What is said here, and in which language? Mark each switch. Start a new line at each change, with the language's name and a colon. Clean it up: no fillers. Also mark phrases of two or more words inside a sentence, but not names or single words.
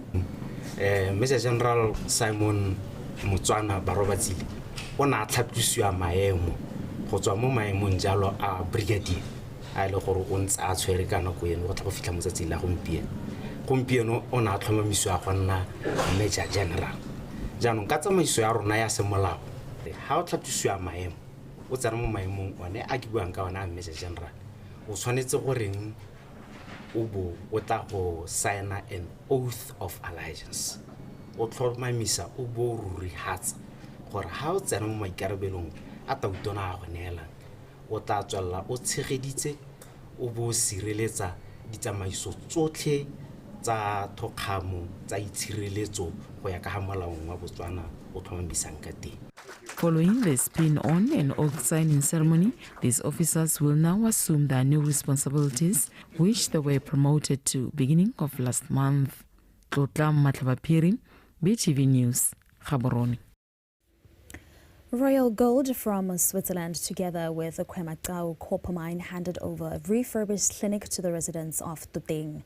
Tswana: Major General Simon Mutswana Barobatsile o na tlhatlosiwa maemo go tswa mo maemong jalo a brigadier a ile gore o ntse a tshwere ka nako eno go tla go fitlha motsatsi la gompieno o na tlhomamisiwa go nna Major General. Jaanong ka tsamaiso ya rona ya semolao ha o tlhatlosiwa maemo o tsena mo maemong one a ke buang ka ona a Major General o tshwanetse goreng o bo o tla go signa
English: an oath of allegiance.
Tswana: O tlhomamisa o bo ruri hatsa gore ha o tsena mo maikarabelong a tautona a go neelang o tla tswella o tshegeditse o bo sireletsa ditsamaiso tsotlhe tsa thokgamo tsa itshireletso go ya ka ha molaong wa Botswana o tlhomamisang ka teng.
English: Following the spin-on and oath signing ceremony, these officers will now assume their new responsibilities, which they were promoted to beginning of last month. Tlotla Matlabapiri, BTV News, Gaborone. Royal Gold from Switzerland, together with the Kwematau copper mine, handed over a refurbished clinic to the residents of Toteng.